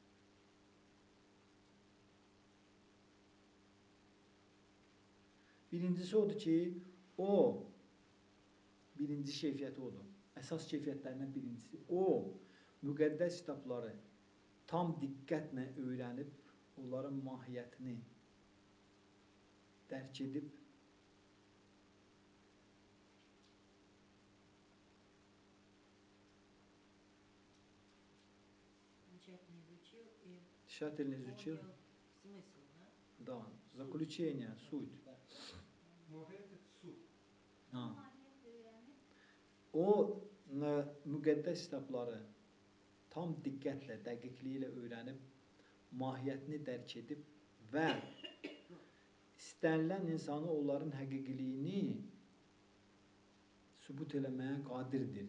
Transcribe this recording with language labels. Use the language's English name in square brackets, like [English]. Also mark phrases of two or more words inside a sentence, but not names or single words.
[Azerbaijani] Birincisi odur ki, birinci keyfiyyəti odur. Əsas keyfiyyətlərindən birincisi. Müqəddəs kitabları tam diqqətlə öyrənib, onların mahiyyətini dərk edib, [Russian] тщательно изучил, Смысл, да? да, заключение, суть. [Azerbaijani] Mahiyyət su. Mahiyyət öyrənib. O müqəddəs kitabları tam diqqətlə, dəqiqliyi ilə öyrənib, mahiyyətini dərk edib və istənilən insanı onların həqiqiliyini sübut eləməyə qadirdir.